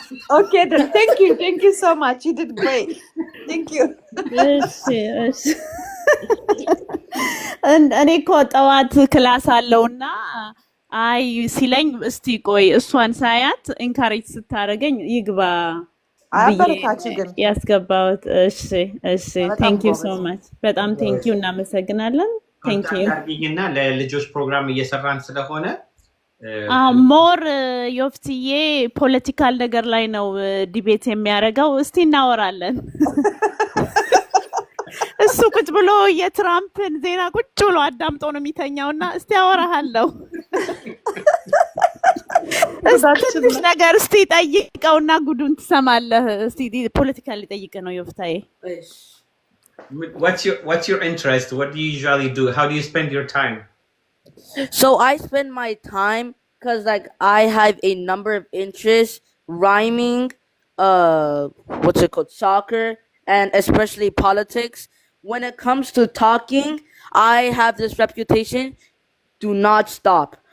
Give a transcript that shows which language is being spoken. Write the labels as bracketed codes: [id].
[en] Okay, then thank you so much. You did great. Thank you. [am] እሺ እሺ እኔ እኮ ጠዋት ክላስ አለውና አይ ሲለኝ እስቲ ቆይ እሷን ሳያት ኢንካሬጅ ስታደርገኝ ይግባ አበረታች ግን ያስገባውት። እሺ እሺ [en] ቴንክ ዩ ሶ ማች [am] በጣም [en] ቴንክ ዩ [am] እናመሰግናለን። ቴንክ ዩ እና ለልጆች ፕሮግራም እየሰራን ስለሆነ ሞር ዮፍትዬ ፖለቲካል ነገር ላይ ነው ዲቤት የሚያደርገው። እስቲ እናወራለን። እሱ ቁጭ ብሎ የትራምፕን ዜና ቁጭ ብሎ አዳምጦ ነው የሚተኛውና እስቲ አወራሃለሁ። ትንሽ ነገር እስቲ ጠይቀውና ጉዱን ትሰማለህ። እስቲ ፖለቲካል ሊጠይቅ ነው ዮፍታዬ። [en] What's your interest? What do you usually do? How do you spend your time? So I spend my time because like I have a number of interests: rhyming, what's it called, soccer, and especially politics. When it comes to talking, I have this reputation: do not stop.